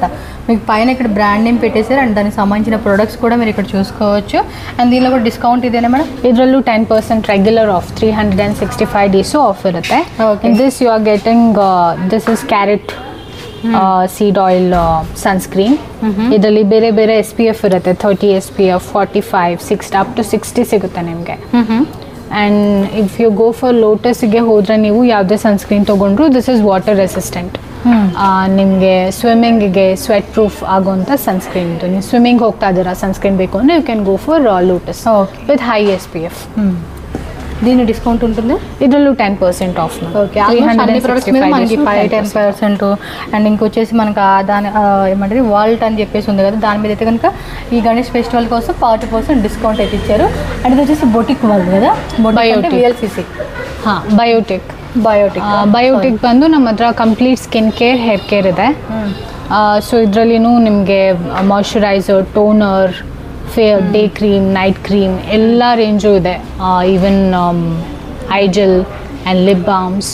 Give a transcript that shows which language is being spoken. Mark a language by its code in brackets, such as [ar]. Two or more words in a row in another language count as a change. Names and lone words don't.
[te] మీకు పైన ఇక్కడ బ్రాండ్ నేమ్ పెట్టేశారు అండ్ దానికి సంబంధించిన ప్రొడక్ట్స్ కూడా మీరు ఇక్కడ చూసుకోవచ్చు. అండ్ దీనిలో కూడా డిస్కౌంట్ ఇదేనా మేడం? [kn] ಇದರಲ್ಲೂ 10% [en] regular off [kn] 365 days ಆಫ್ ಇರುತ್ತೆ. [en] this you are getting this is carrot seed oil sunscreen. [kn] ಇದರಲ್ಲಿ ಬೇರೆ ಬೇರೆ SPF ಇರುತ್ತೆ. 30 SPF, 45, 60 [en] up to [kn] 60 ಸಿಗುತ್ತೆ ನಿಮಗೆ. [en] and if you go for [kn] ಲೋಟಸ್ಗೆ ಹೋದರೆ ನೀವು ಯಾವುದೇ ಸನ್ಸ್ಕ್ರೀನ್ ತೊಗೊಂಡ್ರು [en] this is water resistant. [kn] ನಿಮಗೆ ಸ್ವಿಮ್ಮಿಂಗಿಗೆ [en] sweat proof [kn] ಆಗುವಂಥ ಸನ್ಸ್ಕ್ರೀನ್ ಇದು. ನೀವು ಸ್ವಿಮ್ಮಿಂಗ್ ಹೋಗ್ತಾ ಇದ್ದೀರಾ, ಸನ್ಸ್ಕ್ರೀನ್ ಬೇಕು ಅಂದರೆ [en] you can go for Lotus with high SPF. [te] దీని డిస్కౌంట్ ఉంటుంది. [kn] ಇದರಲ್ಲೂ 10% ఆఫ్. [te] ఓకే, అన్ని ప్రొడక్ట్స్ మీద మనకి 10%. అండ్ ఇంకొచ్చేసి మనకు దాని ఏమంటే వాల్ట్ అని చెప్పేసి ఉంది కదా, దాని మీద అయితే కనుక ఈ గణేష్ ఫెస్టివల్ కోసం 40% డిస్కౌంట్ అయితే ఇచ్చారు. అండ్ ఇది వచ్చేసి బొటిక్ వాళ్ళు కదా, బయోటిక్ VLCC. [kn] ಬಯೋಟಿಕ್ ಬಂದು ನಮ್ಮ ಹತ್ರ [en] complete skin care, hair care [kn] ಇದೆ. ಸೊ ಇದರಲ್ಲಿನೂ ನಿಮಗೆ [en] moisturiser, toner, day cream, night cream [kn] ಎಲ್ಲ ರೇಂಜು ಇದೆ. [en] even eye gel and lip balms.